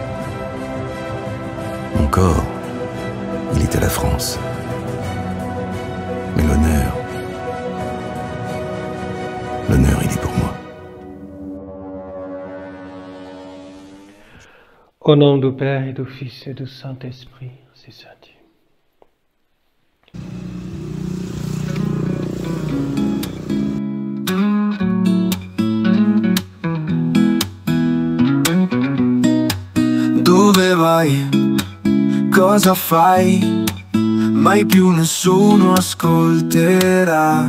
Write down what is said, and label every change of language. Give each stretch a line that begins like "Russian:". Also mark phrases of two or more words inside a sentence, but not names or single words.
French: Mon corps, il est à la France. Mais l'honneur, il est pour moi. Au nom du Père et du Fils et du Saint-Esprit, c'est ça Dieu.
Italian: Dove vai? Cosa fai? Mai più nessuno ascolterà.